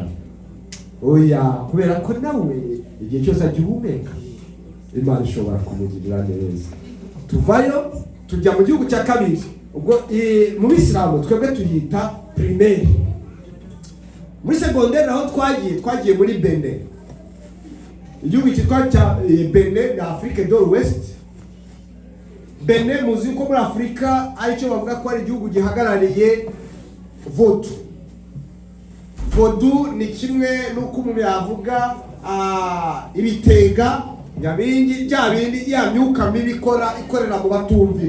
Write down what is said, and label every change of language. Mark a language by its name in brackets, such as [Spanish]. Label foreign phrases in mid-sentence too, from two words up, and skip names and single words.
[Kinyarwanda] Oya, kubera ko nawe igihe cyose agihumeka Imana ishobora kumugirira neza. Tuvayo tujya mu gihugu cya kabiri. Ubwo mu Bisilamu twebwe tuyita primaire. Muri secondaire naho twagiye muri Benin. Igihugu cyitwa cya Benin na Afrique de l'Ouest. Benin muzi ko muri Afrika aricyo bavuga ko ari igihugu gihagarariye vodu. Vodu ni kimwe n'uko umuntu yavuga ibitega nyabindi ya myuka mibi ikorera mu batumvira.